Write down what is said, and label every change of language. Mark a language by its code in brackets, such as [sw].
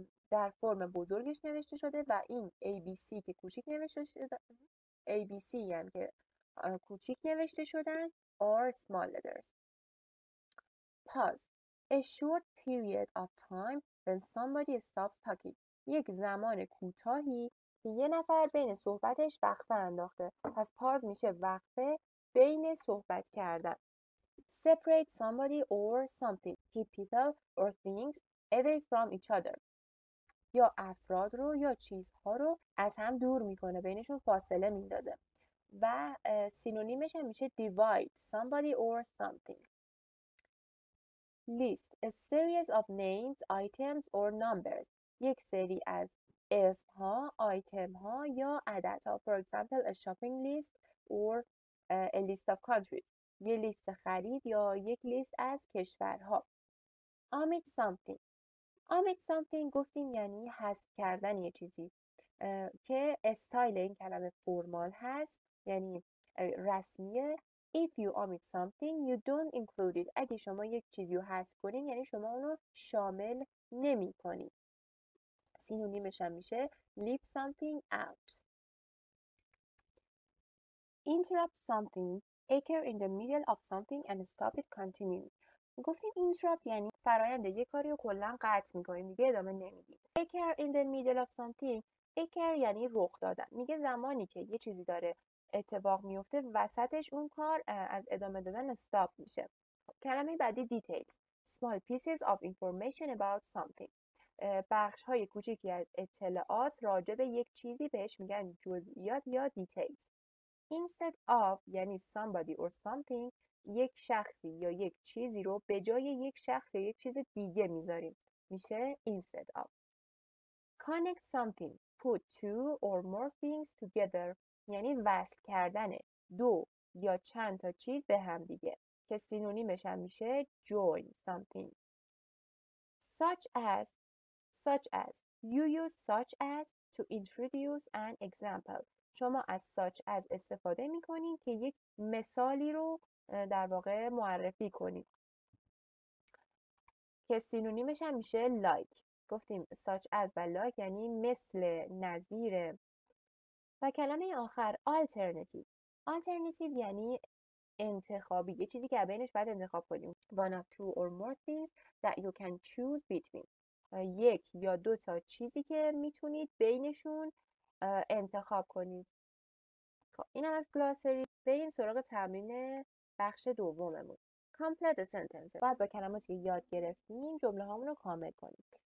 [fa] در فرم بزرگش نوشته شده و این A, B, C که کوچیک نوشته شده A, B, C هم که کوچیک نوشته شدن [en] are small letters. Pause. A short period of time when somebody stops talking. [fa] یک زمان کوتاهی که یه نفر بین صحبتش وقفه انداخته. پس پاز میشه وقفه بین صحبت کردن. [en] Separate somebody or something. Keep people or things away from each other. [fa] یا افراد رو یا چیزها رو از هم دور میکنه. بینشون فاصله میندازه. و سینونیمش هم میشه [en] divide somebody or something. List. A series of names, items or numbers. [fa] یک سری از اسم‌ها، آیتم‌ها یا عددها. [en] For example, a shopping list or a list of countries. [fa] یه لیست خرید یا یک لیست از کشورها. [en] Omit something. [fa] Omit something گفتیم یعنی حذف کردن یه چیزی که استایل این کلمه فرمال هست، یعنی رسمیه. [en] If you omit something, you don't include it. [fa] اگه شما یک چیزی رو حذف کنین یعنی شما اونو شامل نمی کنین. سینونیمش هم میشه [en] leave something out. Interrupt something, occur in the middle of something and stop it continuing. [fa] گفتیم interrupt یعنی فرآیند یک کاری رو کلا قطع میکنیم، دیگه ادامه نمیدیم. [en] Occur in the middle of something, occur [fa] یعنی رخ دادن. میگه زمانی که یه چیزی داره اتفاق میفته وسطش اون کار از ادامه دادن استاپ میشه. کلمه بعدی details. [en] Small pieces of information about something. [fa] بخش های کوچیکی از اطلاعات راجع به یک چیزی بهش میگن جزئیات یا details. Instead of یعنی [en] somebody or something [fa] یک شخصی یا یک چیزی رو به جای یک شخص یا یک چیز دیگه میذاریم. میشه [en] instead of. Connect something. Put two or more things together. [fa] یعنی وصل کردن دو یا چند تا چیز به هم دیگه که سینونیمش هم میشه join something. [en] Such as. You use such as to introduce an example. [fa] شما از such as استفاده میکنین که یک مثالی رو در واقع معرفی کنید که سینونیمش هم میشه like. گفتیم such as و like یعنی مثل، نظیر. و کلمه آخر alternative. Alternative یعنی انتخابی، یه چیزی که بینش باید انتخاب کنیم. [en] One of two or more things that you can choose between. [fa] یک یا دو تا چیزی که میتونید بینشون انتخاب کنید. خب اینم از گلاسری. بریم سراغ تمرین بخش دوممون. [en] Complete sentence. [fa] باید با کلماتی که یاد گرفتیم جمله هامون رو کامل کنیم.